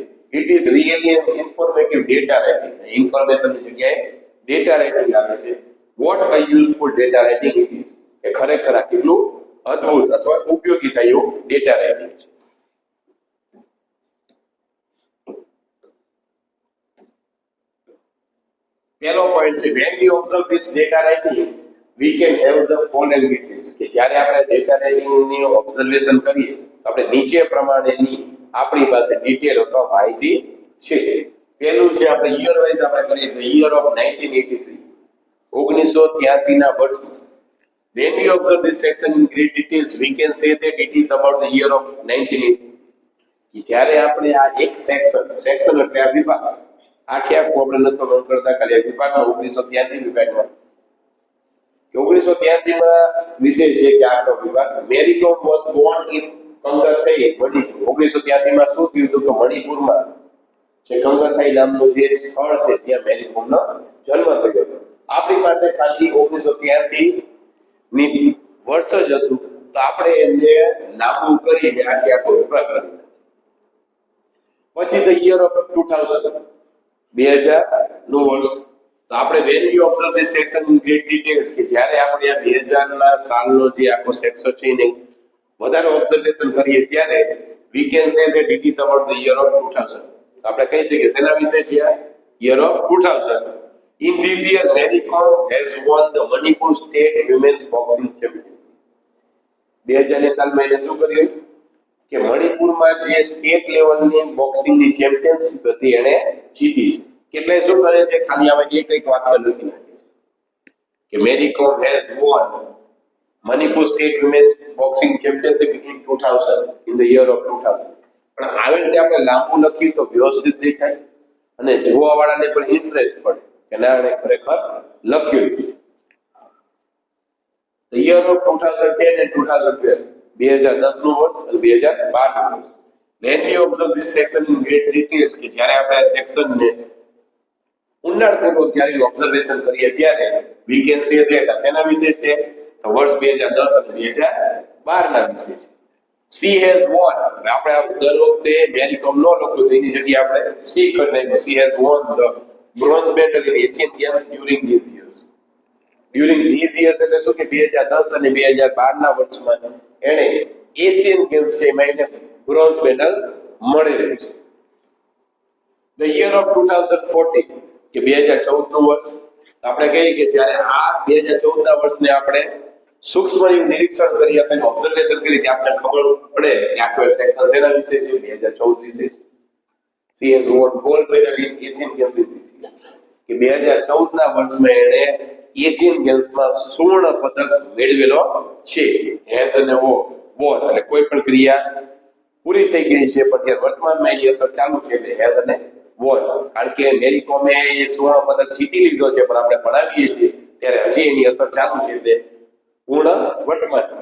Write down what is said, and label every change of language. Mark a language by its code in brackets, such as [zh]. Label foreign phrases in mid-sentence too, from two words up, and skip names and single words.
[en] It is really an informative data rating. [gu] ઇન્ફોર્મેશનની જગ્યાએ ડેટા રેટિંગ આવે છે. [en] What a useful data rating it is. [gu] એ ખરેખર આ કેટલું અદ્ભુત અથવા ઉપયોગી થાય એવું [en] data rating [gu] છે. પહેલો પોઈન્ટ છે [en] when we observe this data rating we can have the following details. [gu] કે જ્યારે આપણે [en] data rating [gu] ની ઓબ્ઝર્વેશન કરીએ તો આપણે નીચે પ્રમાણેની આપણી પાસે ડિટેલ અથવા માહિતી છે. પહેલું છે આપણે [en] year wise [gu] આપણે કરીએ તો [en] year of 1983 [gu] 1983 ના વર્ષમાં. [en] When we observe this section in great details we can say that it is about the year of 1980. [gu] કે જ્યારે આપણે આ એક સેક્શન એટલે આ વિભાગ આખે આખું આપણે નથી બંધ કરતા ખાલી વિભાગમાં 1983 વિભાગમાં 1983 માં વિષય છે કે આખો વિભાગ. [en] Mary Kom was born in Kangathai Manipur. [gu] 1983 માં શું થયું હતું કે મણિપુરમાં જે કંગાથાઈ નામનું જે સ્થળ છે ત્યાં મેરી કોમનો જન્મ થયો હતો. આપણી પાસે ખાલી 1983 ની વર્ષ જ હતું તો આપણે એને લાગુ કરીને આખે આખો વિભાગ કર્યો. પછી [en] the year of 2000 [gu] 2000 નું વર્ષ. તો આપણે [en] when we observe this section in great details [gu] કે જ્યારે આપણે આ 2000 ના સાલનો જે આખો સેક્શન છે એને વધારે ઓબ્ઝર્વેશન કરીએ ત્યારે [en] we can say that it is about the year of 2000. [gu] આપણે કહી શકીએ શેના વિશે છે આ [en] year of 2000. In this year Mary Kom has won the Manipur State Women's Boxing Championship. [gu] 2000 ની સાલમાં એને શું કર્યું કે મણિપુરમાં જે સ્ટેટ લેવલની બોક્સિંગની ચેમ્પિયનશિપ હતી એને જીતી છે. કેટલાય શું કરે છે ખાલી આમાં એક વાક્ય લખી નાખે છે કે [en] Mary Kom has won Manipur State Women's Boxing Championship in 2000 in the year of 2000. [gu] પણ આવી રીતે આપણે લાંબુ લખીએ તો વ્યવસ્થિત દેખાય અને જોવા વાળાને પણ ઇન્ટરેસ્ટ પડે કે ના એને ખરેખર લખ્યું છે. [en] The year of 2010 and 2012, [gu] 2010 નું વર્ષ અને 2012 નું વર્ષ. [en] When we observe this section in great details, [gu] કે જ્યારે આપણે આ સેક્શન ને ઊંડાણપૂર્વક જ્યારે ઓબ્ઝર્વેશન કરીએ ત્યારે [en] we can say that [gu] આ શેના વિશે છે? તો વર્ષ 2010 અને 2012 ના વિશે છે. [en] She has won. [gu] આપણે દર વખતે મેરી કોમ નો લખો તો એની જગ્યાએ આપણે she કરી નાખ્યું. [en] She has won the bronze medal in Asian Games during these years. During these years [gu] એટલે શું કે 2010 અને 2012 ના વર્ષમાં એણે એશિયન ગેમ્સ છે એમાં એને બ્રોન્ઝ મેડલ મળેલું છે. [en] The year of 2014 [gu] કે 2014 નું વર્ષ આપણે કહીએ કે જ્યારે આ 2014 ના વર્ષને આપણે સૂક્ષ્મ નિરીક્ષણ કરી અથવા ઓબ્ઝર્વેશન કરી ત્યાં આપણે ખબર પડે કે આખો સેક્શન શેના વિશે છે? 2014 વિશે છે. [en] She has won gold medal in Asian Games this year. [gu] કે 2014 ના વર્ષમાં એણે એશિયન ગેમ્સમાં સુવર્ણ પદક મેળવેલો છે. હેઝ અને વોન એટલે કોઈ પણ ક્રિયા પૂરી થઈ ગઈ છે પણ ત્યારે વર્તમાનમાં એની અસર ચાલુ છે એટલે હેઝ અને વોન. કારણ કે મેરી કોમે એ સુવર્ણ પદક જીતી લીધો છે પણ આપણે ભણાવીએ છીએ ત્યારે હજી એની અસર ચાલુ છે એટલે પૂર્ણ વર્તમાન.